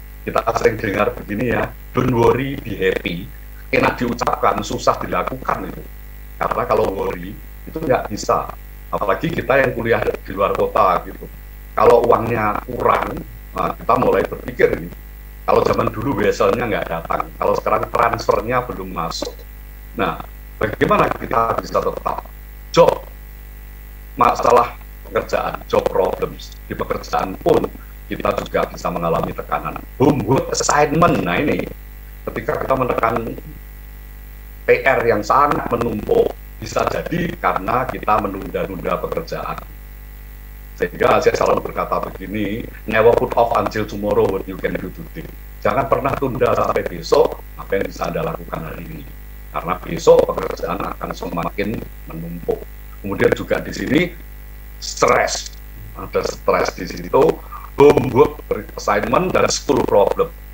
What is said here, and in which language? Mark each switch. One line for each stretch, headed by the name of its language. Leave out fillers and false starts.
Indonesian: Kita sering dengar begini ya,
English: don't worry, be happy.
Indonesian: Enak diucapkan, susah dilakukan itu. Karena kalau worry, itu nggak bisa. Apalagi kita yang kuliah di luar kota gitu. Kalau uangnya kurang, nah kita mulai berpikir ini. Kalau zaman dulu biasanya nggak datang, kalau sekarang transfernya belum masuk. Nah, bagaimana kita bisa tetap job, masalah pekerjaan,
English: job problems
Indonesian: di pekerjaan pun kita juga bisa mengalami tekanan.
English: Homework assignment,
Indonesian: nah ini ketika kita menekan PR yang sangat menumpuk, bisa jadi karena kita menunda-nunda pekerjaan. Sehingga saya selalu berkata begini,
English: never put off until tomorrow what you can do today.
Indonesian: Jangan pernah tunda sampai besok apa yang bisa Anda lakukan hari ini. Karena besok pekerjaan akan semakin menumpuk. Kemudian juga di sini stres. Ada stres di situ, homework, assignment, dan school problem.